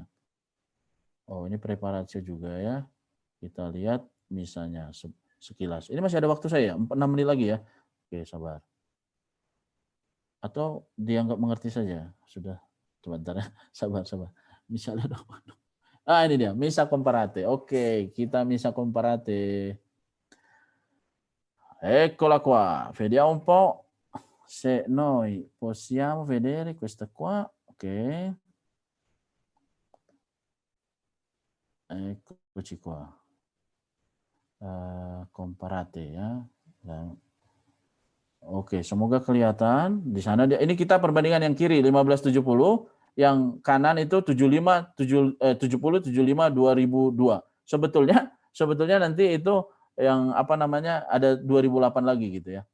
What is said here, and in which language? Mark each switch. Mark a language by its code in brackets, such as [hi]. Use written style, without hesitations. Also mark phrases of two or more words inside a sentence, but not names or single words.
[id] Oh, ini preparatio juga ya. Kita lihat misanya sekilas. Ini masih ada waktu saya, 6 menit lagi ya. Oke, sabar. Atau dianggap mengerti saja. Sudah, sebentar ya. Sabar. Misalnya dong. Ini dia, [it] misa comparate. [id] Oke, kita [it] misa comparate. Eccola qua. Vediamo un po' se noi possiamo vedere questa qua. Ok. Eccoci qua. [id] Comparate ya. Oke, semoga kelihatan di sana. Ini kita perbandingan yang kiri 1570. Yang kanan itu 70 75 2002. Sebetulnya nanti itu yang ada 2008 lagi gitu ya.